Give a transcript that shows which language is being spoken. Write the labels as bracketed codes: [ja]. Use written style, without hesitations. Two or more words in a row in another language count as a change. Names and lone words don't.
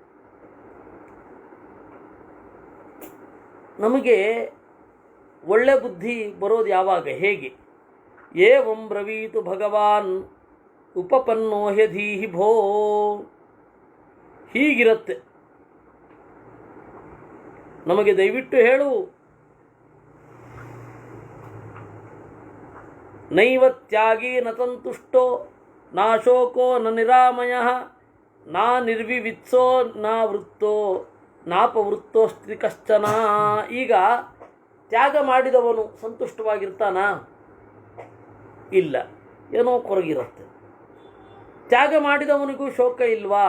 [kn] ನಮಗೆ ಒಳ್ಳೆ ಬುದ್ಧಿ ಬರೋದು ಯಾವಾಗ? ಹೇಗೆ? [sa] ಏವಂ ಬ್ರವೀತು ಭಗವಾನ್ ಉಪಪನ್ನೋ ಹ್ಯಧೀಹಿ ಭೋ. [kn] ಹೀಗಿರುತ್ತೆ. ನಮಗೆ ದಯವಿಟ್ಟು ಹೇಳು. [sa] ನೈವ ತ್ಯಾಗಿ ನ ಸಂತುಷ್ಟೋ ನಾಶೋಕೋ ನ ನಿರಾಮಯ ನಾ ನಿರ್ವಿವಿತ್ಸೋ ನಾ ವೃತ್ತೋ ನಾಪವೃತ್ತೋಸ್ತಿ ಕಶ್ಚನ. [kn] ಈಗ ತ್ಯಾಗ ಮಾಡಿದವನು ಸಂತುಷ್ಟವಾಗಿರ್ತಾನ? ಇಲ್ಲ, ಏನೋ ಕೊರಗಿರುತ್ತೆ. ತ್ಯಾಗ ಮಾಡಿದವನಿಗೂ ಶೋಕ ಇಲ್ವಾ?